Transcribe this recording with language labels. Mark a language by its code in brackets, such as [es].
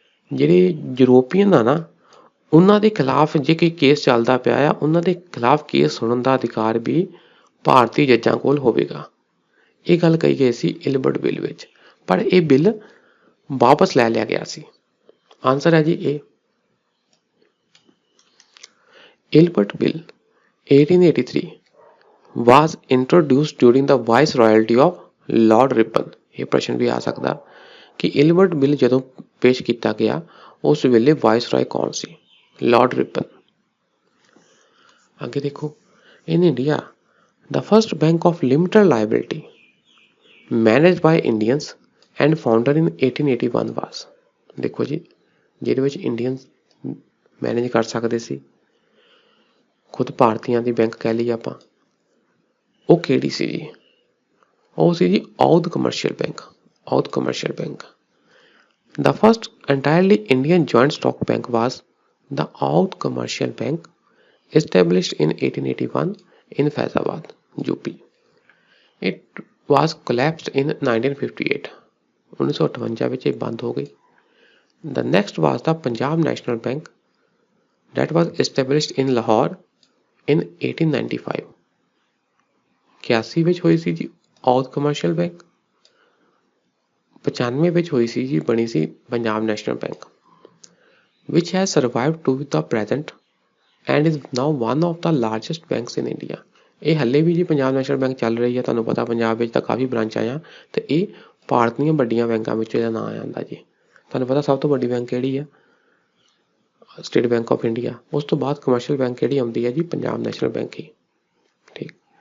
[pa] ਜਿਹੜੇ ਯੂਰੋਪੀਅਨ ਆ ਨਾ, ਉਹਨਾਂ ਦੇ ਖਿਲਾਫ ਜੇ ਕੋਈ ਕੇਸ ਚੱਲਦਾ ਪਿਆ ਆ, ਉਹਨਾਂ ਦੇ ਖਿਲਾਫ ਕੇਸ ਸੁਣਨ ਦਾ ਅਧਿਕਾਰ ਵੀ ਭਾਰਤੀ ਜੱਜਾਂ ਕੋਲ ਹੋਵੇਗਾ। ਇਹ ਗੱਲ ਕਹੀ ਗਈ ਸੀ ਇਲਬਰਟ ਬਿੱਲ ਵਿੱਚ, ਪਰ ਇਹ ਬਿੱਲ ਵਾਪਸ ਲੈ ਲਿਆ ਗਿਆ ਸੀ। ਆਨਸਰ ਹੈ ਜੀ ਏ। [en] Ilbert Bill 1883 was introduced during the viceroyalty of Lord Ripon। [pa] ਇਹ ਪ੍ਰਸ਼ਨ ਵੀ ਆ ਸਕਦਾ ਕਿ ਇਲਬਰਟ ਬਿੱਲ ਜਦੋਂ ਪੇਸ਼ ਕੀਤਾ ਗਿਆ ਉਸ ਵੇਲੇ ਵਾਇਸਰਾਏ ਕੌਣ ਸੀ? Lord ripen. ਅੱਗੇ ਦੇਖੋ, [en] In India the first bank of limited liability managed by Indians and founder in 1881 was. [pa] ਦੇਖੋ ਜੀ, ਜਿਹਦੇ ਵਿੱਚ ਇੰਡੀਅਨਸ ਮੈਨੇਜ ਕਰ ਸਕਦੇ ਸੀ, ਖੁਦ ਭਾਰਤੀਆਂ ਦੀ ਬੈਂਕ ਕਹਿ ਲਈਏ ਆਪਾਂ, ਉਹ ਕਿਹੜੀ ਸੀ ਜੀ? ਉਹ ਸੀ ਜੀ ਔਧ commercial bank. ਔਧ commercial bank. [en] The first entirely Indian joint stock bank was the Oudh Commercial Bank, established in 1881 in Faizabad, UP. It was collapsed in 1958. [pa] 1958 ਵਿੱਚ ਇਹ ਬੰਦ ਹੋ ਗਈ। [en] The next was the Punjab National Bank, that was established in Lahore in 1895. [pa] 81 ਵਿੱਚ ਹੋਈ ਸੀ ਜੀ ਔਧ commercial bank. 95 ਵਿੱਚ ਹੋਈ ਸੀ ਜੀ, ਬਣੀ ਸੀ Punjab national bank, [en] which has survived to the present and is now one of the largest banks in India। [pa] ਇਹ ਹੱਲੇ ਵੀ ਜੀ ਪੰਜਾਬ ਨੈਸ਼ਨਲ ਬੈਂਕ ਚੱਲ ਰਹੀ ਹੈ। ਤੁਹਾਨੂੰ ਪਤਾ ਪੰਜਾਬ ਵਿੱਚ ਤਾਂ ਕਾਫੀ ਬ੍ਰਾਂਚਾਂ ਆ, ਤੇ ਇਹ ਭਾਰਤ ਦੀਆਂ ਵੱਡੀਆਂ ਬੈਂਕਾਂ ਵਿੱਚੋਂ ਇਹਦਾ ਨਾਂ ਆਉਂਦਾ ਜੀ। ਤੁਹਾਨੂੰ ਪਤਾ ਸਭ ਤੋਂ ਵੱਡੀ ਬੈਂਕ ਕਿਹੜੀ ਆ? State bank of India. ਉਸ ਤੋਂ ਬਾਅਦ ਕਮਰਸ਼ੀਅਲ ਬੈਂਕ ਕਿਹੜੀ ਆਉਂਦੀ ਹੈ ਜੀ? ਪੰਜਾਬ ਨੈਸ਼ਨਲ ਬੈਂਕ ਹੀ। ਠੀਕ।